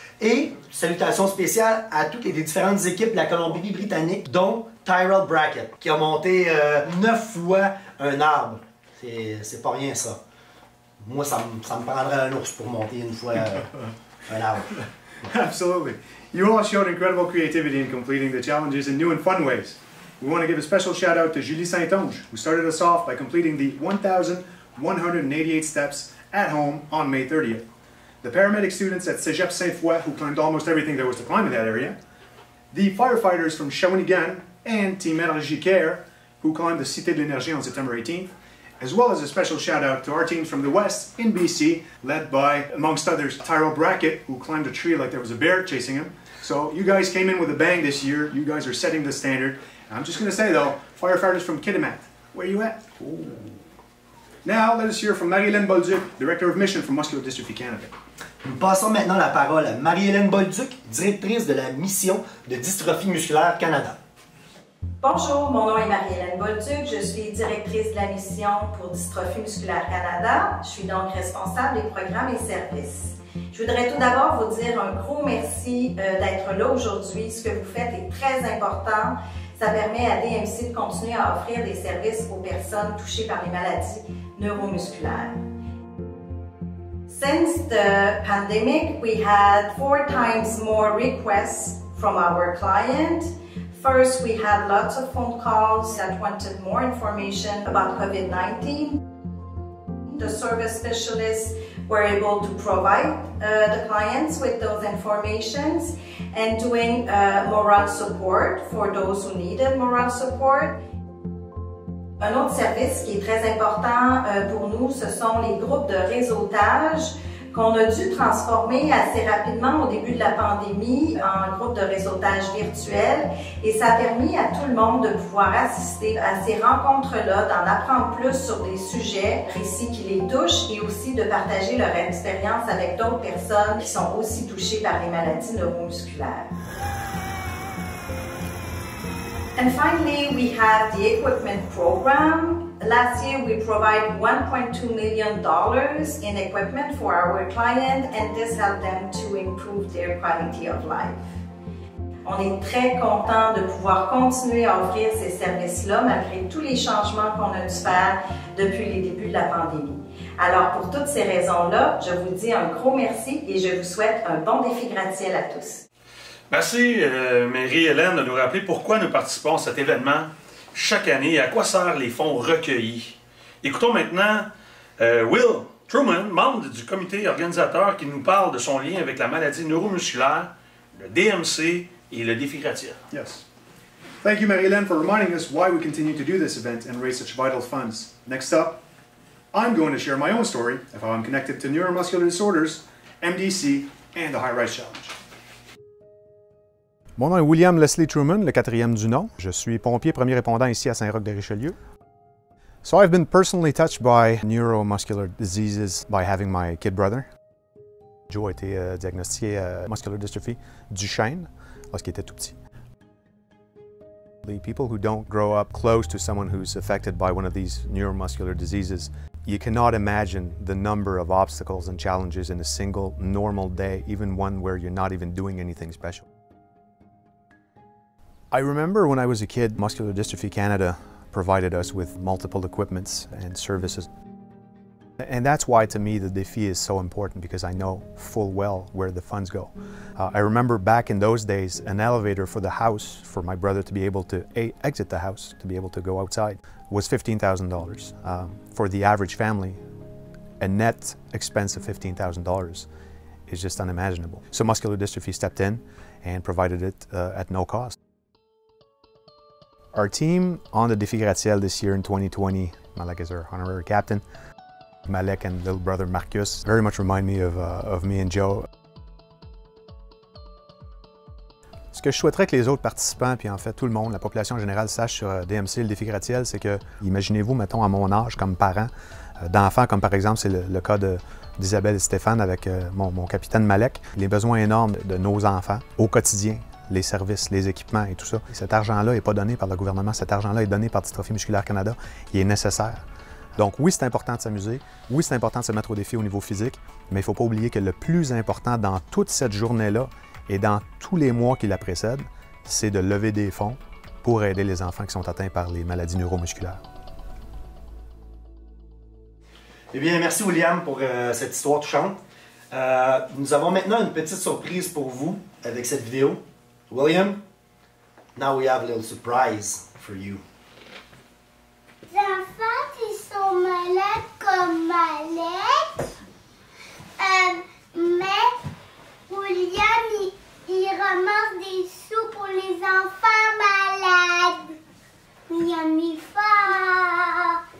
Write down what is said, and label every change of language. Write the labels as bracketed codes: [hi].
[fr] Et salutations spéciales à toutes les différentes équipes de la Colombie-Britannique, dont Tyrell Brackett, qui a monté 9 fois un arbre. C'est pas rien, ça. Moi, ça me prendrait un ours pour monter une fois un arbre. [en] Absolutely. You all showed incredible creativity in completing the challenges in new and fun ways. We want to give a special shout out to Julie Saint-Onge, who started us off by completing the 1,188 steps at home on May 30th. The paramedic students at Cégep Sainte-Foy, who climbed almost everything there was to climb in that area. The firefighters from Shawinigan and Team Energy Care, who climbed the Cité de l'Énergie on September 18th. As well as a special shout out to our teams from the West in BC, led by, amongst others, Tyrell Brackett, who climbed a tree like there was a bear chasing him. So you guys came in with a bang this year. You guys are setting the standard. I'm just going to say though, firefighters from Kitimat, where you at? Ooh. Now let us hear from Marie-Hélène Bolduc, Director of Mission for Muscular Dystrophy Canada. [fr] Nous passons maintenant la parole à Marie-Hélène Bolduc, directrice de la mission de Dystrophie musculaire Canada. Bonjour, mon nom est Marie-Hélène Bolduc, je suis directrice de la mission pour Dystrophie musculaire Canada. Je suis donc responsable des programmes et services. Je voudrais tout d'abord vous dire un gros merci d'être là aujourd'hui. Ce que vous faites est très important. Ça permet à DMC de continuer à offrir des services aux personnes touchées par les maladies neuromusculaires. [en] Since the pandemic, we had 4 times more requests from our client. First, we had lots of phone calls that wanted more information about COVID-19. The service specialists were able to provide the clients with those informations and doing moral support for those who needed moral support. [fr] Un autre service qui est très important pour nous, ce sont les groupes de réseautage qu'on a dû transformer assez rapidement au début de la pandémie en groupe de réseautage virtuel et ça a permis à tout le monde de pouvoir assister à ces rencontres-là, d'en apprendre plus sur des sujets précis qui les touchent et aussi de partager leur expérience avec d'autres personnes qui sont aussi touchées par les maladies neuromusculaires. [en] And finally, we have the equipment program. Last year, we provided $1.2 million in equipment for our client, and this helped them to improve their quality of life. [fr] On est très content de pouvoir continuer à offrir ces services-là malgré tous les changements qu'on a dû faire depuis les débuts de la pandémie. Alors, pour toutes ces raisons-là, je vous dis un gros merci et je vous souhaite un bon défi gratte-ciel à tous. Merci, Marie-Hélène, de nous rappeler pourquoi nous participons à cet événement chaque année et à quoi servent les fonds recueillis. Écoutons maintenant Will Truman, membre du comité organisateur, qui nous parle de son lien avec la maladie neuromusculaire, le DMC et le défi gratte-ciel. [en] Yes. Thank you, Marie-Hélène, for reminding us why we continue to do this event and raise such vital funds. Next up, I'm going to share my own story of how I'm connected to neuromuscular disorders, MDC, and the High Rise Challenge. [fr] Mon nom est William Leslie Truman, le 4e du nom. Je suis pompier premier répondant ici à Saint-Roch-de-Richelieu. [en] So I've been personally touched by neuromuscular diseases by having my kid brother. [fr] Joe a été diagnostiqué [en] muscular dystrophy [fr] Duchenne lorsqu'il était tout petit. [en] The people who don't grow up close to someone who's affected by one of these neuromuscular diseases, you cannot imagine the number of obstacles and challenges in a single normal day, even one where you're not even doing anything special. I remember when I was a kid, Muscular Dystrophy Canada provided us with multiple equipments and services. And that's why, to me, the défi is so important, because I know full well where the funds go. I remember back in those days, an elevator for the house, for my brother to be able to exit the house, to be able to go outside, was $15,000. For the average family, a net expense of $15,000 is just unimaginable. So Muscular Dystrophy stepped in and provided it at no cost. Our team on the Défi Gratte-Ciel this year in 2020, Malak is our honorary captain, Malek and little brother Marcus very much remind me of me and Joe. [fr] Ce que je souhaiterais que les autres participants, puis en fait tout le monde, la population générale, sache sur DMC, le défi gratte-ciel, c'est que, imaginez-vous, mettons, à mon âge, comme parent, d'enfants, comme par exemple, c'est le cas d'Isabelle et Stéphane avec mon capitaine Malek, les besoins énormes de nos enfants au quotidien, les services, les équipements et tout ça. Et cet argent-là n'est pas donné par le gouvernement, cet argent-là est donné par Dystrophie musculaire Canada, il est nécessaire. Donc oui, c'est important de s'amuser, oui, c'est important de se mettre au défi au niveau physique, mais il ne faut pas oublier que le plus important dans toute cette journée-là, et dans tous les mois qui la précèdent, c'est de lever des fonds pour aider les enfants qui sont atteints par les maladies neuromusculaires. Eh bien, merci William pour cette histoire touchante. Nous avons maintenant une petite surprise pour vous avec cette vidéo. [en] William, now we have a little surprise for you. [fr] Les enfants qui sont malades comme Malek, mais William, il ramasse des sous pour les enfants malades. William, il est fort.